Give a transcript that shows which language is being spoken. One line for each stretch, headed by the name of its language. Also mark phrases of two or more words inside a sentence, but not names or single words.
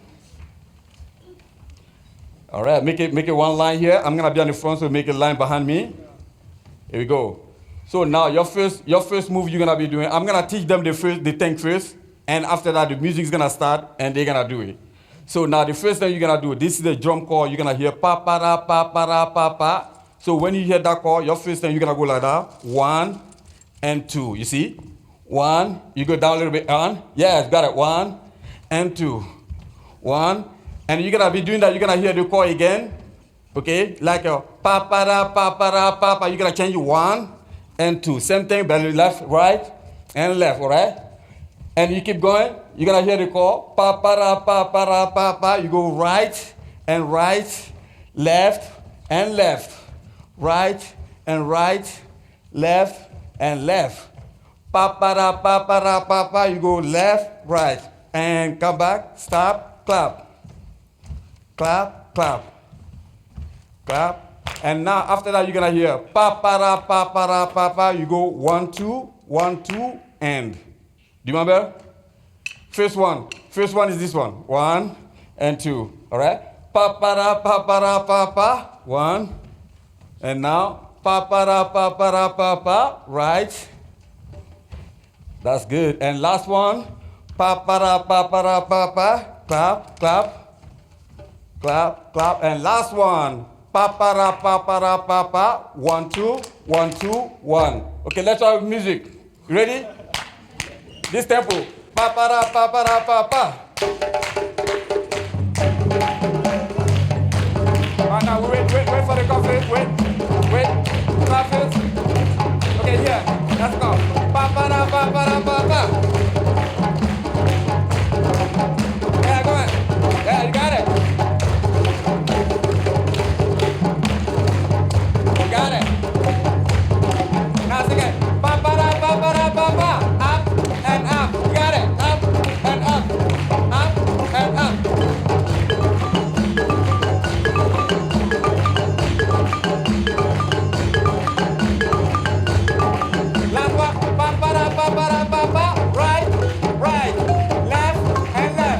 English: All right, make it one line here. I'm gonna be on the front, so make a line behind me. Here we go. So now your first move you're gonna be doing, I'm gonna teach them the thing first, and after that the music's gonna start and they're gonna do it. So now the first thing you're gonna do, this is the drum call, you're gonna hear pa pa da pa pa da pa pa. So when you hear that call, your first thing you're gonna go like that. 1 and 2. You see? 1, you go down a little bit on. Yes, got it. 1 and 2. 1. And you're gonna be doing that, you're gonna hear the call again. Okay? Like a pa pa da pa pa da pa pa. You're gonna change 1 and 2. Same thing, but left, right, and left, alright? And you keep going, you're gonna hear the call, pa pa da pa pa da pa pa. You go right, left, and left. Right, left, and left. Pa pa da pa pa da pa pa. You go left, right, and come back, stop, clap. Clap, clap. Clap. And now after that you're gonna hear pa pa da pa pa da pa pa. You go 1, 2, 1, 2, and. Do you remember? First one is this one. 1 and 2. Alright? Pa pa da pa pa. 1. And now pa pa da pa. Right. That's good. And last one. Pa pa da pa. Clap, clap. Clap, clap. And last one. Pa pa da pa. 1, 2, 1, 2, 1. Okay, let's try with music. You ready? This tempo. Pa pa da pa. Now wait for the coffee. Wait. Clap first. Okay, here. Let's go. Pa pa da pa. Yeah, go ahead. Yeah, you got it. You got it. Now sing it. Pa pa da pa. Up and up. You got it. Up and up. Up and up. Last one. Pa pa. Right. Left and left.